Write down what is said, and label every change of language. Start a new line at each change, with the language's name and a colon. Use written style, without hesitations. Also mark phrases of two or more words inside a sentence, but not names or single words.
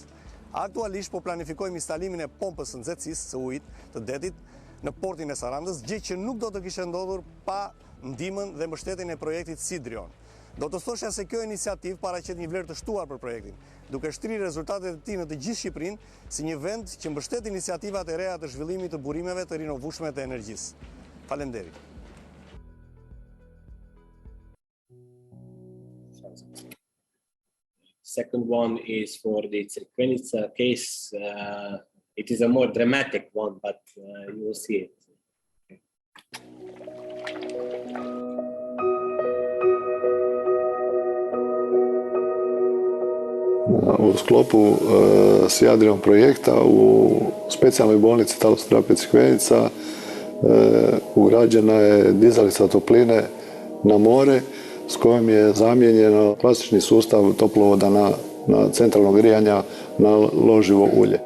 Albanian: Aktualisht po planifikojmë instalimin e pompës së nxehtësisë së ujit të detit në portin e Sarandës, gjë që nuk do të kishte ndodhur pa ndihmën dhe mbështetjen e projektit Nerium. Do të thosha se kjo iniciativë paraqet një vlerë të shtuar për projektin, duke shtrirë rezultatet e tij në të gjithë Shqipërinë si një vend që mbështet iniciativat e reja të zhvillimit të burimeve të rinovueshme të energjisë. Faleminderit.
English: Second one is for the Equinox case. It is a more dramatic one, but you will see it.
Croatian: U sklopu Nerium projekta u specijalnoj bolnici Talasoterapije Crikvenica ugrađena je dizalica topline na more s kojom je zamijenjeno klasični sustav toplovoda na centralno grijanja na loživo ulje.